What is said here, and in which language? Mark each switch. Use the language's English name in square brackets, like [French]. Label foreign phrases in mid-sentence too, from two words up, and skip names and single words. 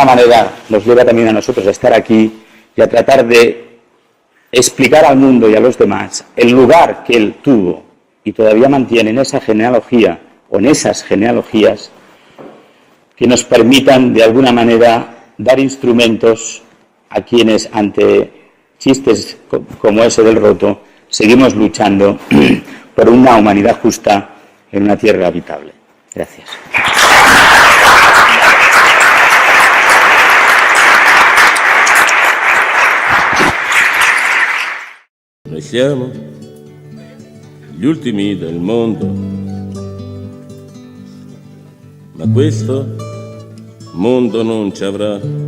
[Spanish] manera nos lleva también a nosotros a estar aquí y a tratar de explicar al mundo y a los demás el lugar que él tuvo y todavía mantiene en esa genealogía o en esas genealogías que nos permitan de alguna manera dar instrumentos a quienes ante chistes como ese del roto seguimos luchando por una humanidad justa en una tierra habitable. Gracias. [Italian] Noi siamo gli ultimi del mondo, ma questo mondo non ci avrà.